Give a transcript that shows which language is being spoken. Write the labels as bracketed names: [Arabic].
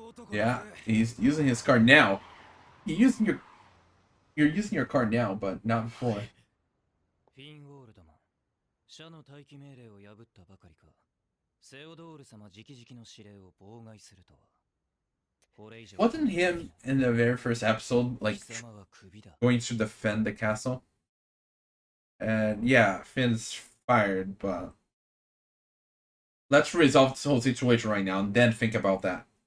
[English] Yeah, he's using his card now. You're using your card now, but not before. [Japanese] フィンウォール殿、社の待機命令を破ったばかりか、セオドール様直々の指令を妨害するとは。 [English] Wasn't him in the very first episode like going to defend the castle? And yeah, Finn's fired, but let's resolve this whole situation right now and then think about that.